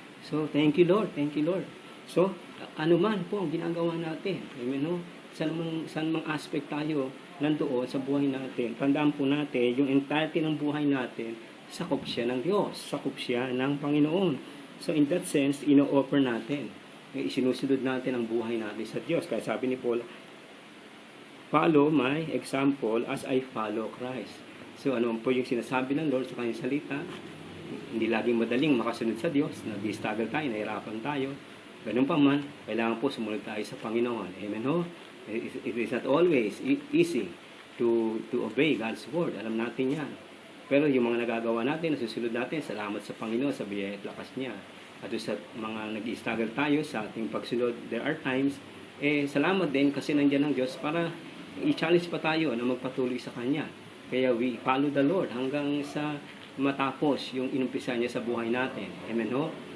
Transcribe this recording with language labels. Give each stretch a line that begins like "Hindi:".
English: So, thank you Lord, thank you Lord.
Filipino: So, ano man po ang ginagawa natin, amen ho? Saan mang aspect tayo nandoon sa buhay natin, tandaan po natin, yung entirety ng buhay natin, sakop siya ng Diyos, sakop siya ng Panginoon.
English: So, in that sense,
Filipino: ino-offer natin, isinusunod natin ang buhay natin sa Diyos. Kaya sabi ni Paul,
English: follow my example as I follow Christ.
Filipino: So, ano po yung sinasabi ng Lord sa kanyang salita? Hindi laging madaling makasunod sa Diyos. Nag-struggle tayo, nahirapan tayo. Ganun pa man, kailangan po sumunod tayo sa Panginoon. Amen ho?
English: It is not always easy to obey God's word.
Filipino: Alam natin yan. Pero yung mga nagagawa natin, nasusunod natin, salamat sa Panginoon, sa biyaya at lakas niya. At sa mga nag-struggle tayo sa ating pagsunod,
English: there are times,
Filipino: salamat din kasi nandiyan ang Diyos para i-challenge pa tayo na magpatuloy sa Kanya. Kaya
English: we follow the Lord
Filipino: hanggang sa matapos yung inumpisa niya sa buhay natin. Amen ho?